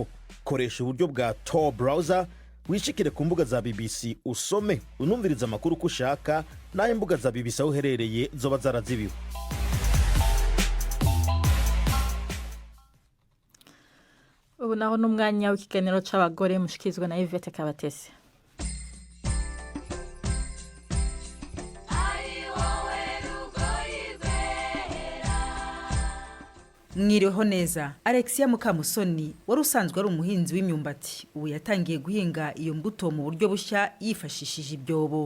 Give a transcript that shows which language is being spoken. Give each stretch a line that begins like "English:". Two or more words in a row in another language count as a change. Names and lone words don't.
Rundi: Koresha uburyo bwa Tor browser, wishikire ku mbuga za BBC usome unumviriza amakuru ko ushaka, naho imbuga za BBC aho uherereye zoba zarazibiwe. Ubu naho n'umwanya w'ikiganiro c'abagore mushikizwa na Yvette Kabatesi. Mwiriho neza.
Kinyarwanda: Alexia Mukamusoni wari usanzwe ari umuhinzi w'imyumbati, ubu yatangiye guhinga iyo mbuto mu buryo bushya yifashishije ibyobo.